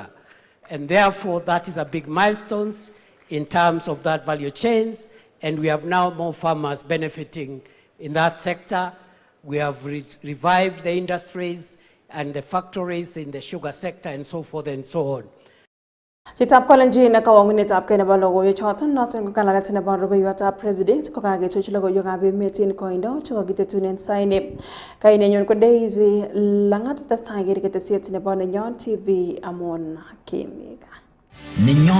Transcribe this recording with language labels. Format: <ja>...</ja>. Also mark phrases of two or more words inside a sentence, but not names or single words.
<en>And therefore, that is a big milestone in terms of that value chains. And we have now more farmers benefiting in that sector. We have revived the industries and the factories in the sugar sector and so forth and so on.</en> <kln>Chitap kolenji na kawangunet ab Kenya logoiwek choton noton ko kalalet nebo rubeiwotab president ko kagetuch logoiywekab emet en koindo chekokitetunen saini. Nenyon ko Daisy Langat testai ketesiet nebo Nenyon TV amon Kimii Gaa.</kln>